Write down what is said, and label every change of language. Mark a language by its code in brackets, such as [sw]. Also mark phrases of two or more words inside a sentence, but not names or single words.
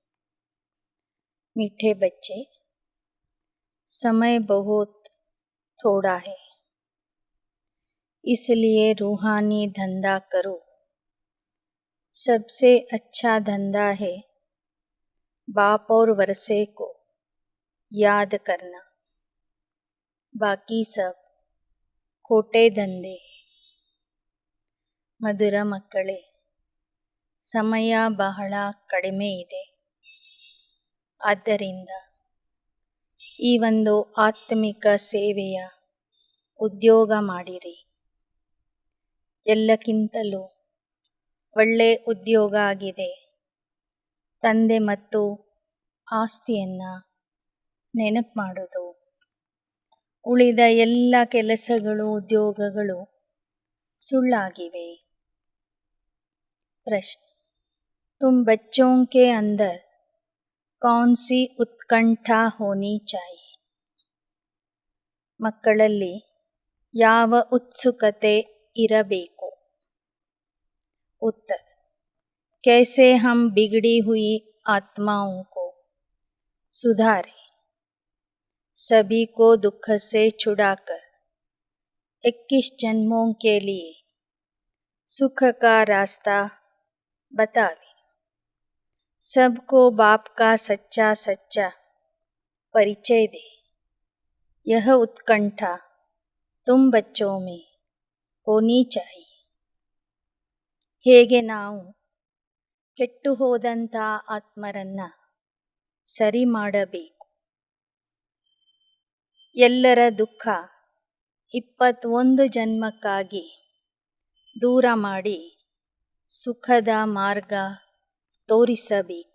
[hi] मीठे बच्चे, समय बहुत थोड़ा है, इसलिए रूहानी धंधा करो. सबसे अच्छा धंधा है बाप और वर्षे को याद करना. बाकी सब खोटे ದಂಧೆ. [kn] ಮಧುರ ಮಕ್ಕಳೇ, ಸಮಯ ಬಹಳ ಕಡಿಮೆ ಇದೆ. ಆದ್ದರಿಂದ ಈ ಒಂದು ಆತ್ಮಿಕ ಸೇವೆಯ ಉದ್ಯೋಗ ಮಾಡಿರಿ. ಎಲ್ಲಕ್ಕಿಂತಲೂ ಒಳ್ಳೆ ಉದ್ಯೋಗ ಆಗಿದೆ ತಂದೆ ಮತ್ತು ಆಸ್ತಿಯನ್ನು ನೆನಪು ಮಾಡೋದು. ಉಳಿದ ಎಲ್ಲ ಕೆಲಸಗಳು, ಉದ್ಯೋಗಗಳು ಸುಳ್ಳಾಗಿವೆ. [hi] प्रश्न: तुम बच्चों के अंदर कौन सी उत्कंठा होनी चाहिए? [kn] ಮಕ್ಕಳಲ್ಲಿ ಯಾವ ಉತ್ಸುಕತೆ ಇರಬೇಕು? [hi] उत्तर: कैसे हम बिगड़ी हुई आत्माओं को सुधारें, सभी को दुख से छुड़ाकर 21 जन्मों के लिए सुख का रास्ता बतावे. सबको बाप का सच्चा सच्चा परिचय दे. यह उत्कंठा तुम बच्चों में होनी चाहिए. [kn] ಹೇಗೆ ನಾವು ಕೆಟ್ಟು ಹೋದಂಥ ಆತ್ಮರನ್ನು ಸರಿ ಮಾಡಬೇಕು. ಎಲ್ಲರ ದುಃಖ 21 ಜನ್ಮಕ್ಕಾಗಿ ದೂರ ಮಾಡಿ ಸುಖದ ಮಾರ್ಗ ತೋರಿಸಬೇಕು.